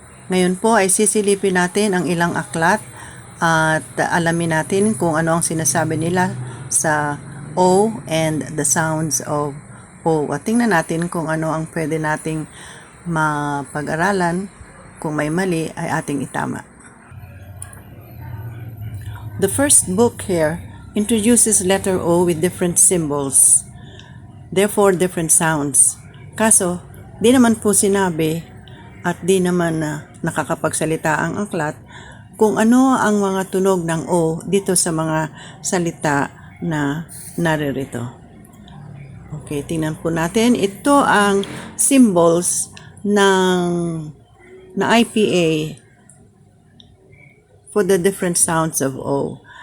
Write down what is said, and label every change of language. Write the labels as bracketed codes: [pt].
[tl] Ngayon po ay sisilipin natin ang ilang aklat at alamin natin kung ano ang sinasabi nila sa O [en] and the sounds of O. [tl] At tingnan natin kung ano ang pwede nating mapag-aralan. Kung may mali ay ating itama. [en] The first book here introduces letter O with different symbols, therefore different sounds. [tl] Kaso, di naman po sinabi at di naman nakakapagsalita ang aklat kung ano ang mga tunog ng O dito sa mga salita na naririto. Okay, tingnan po natin. Ito ang symbols na IPA [en] for the different sounds of O.